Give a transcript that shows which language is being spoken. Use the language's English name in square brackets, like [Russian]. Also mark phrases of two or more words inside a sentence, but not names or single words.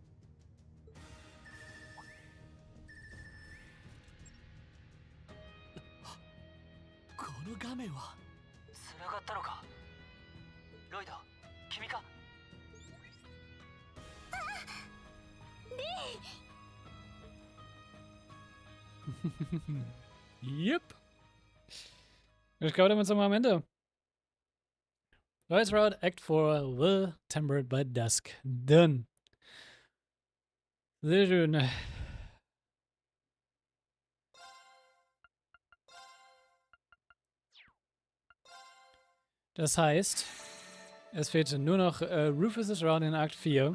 [Japanese] この画面は繋がったのか。ロイド、君か。 [German] Yep. Ich glaube, damit sind wir am Ende. Rise Route, Act 4, Will Tempered by Dusk. Done. Sehr schön. Das heißt, es fehlt nur noch Rufus' Round in Akt 4.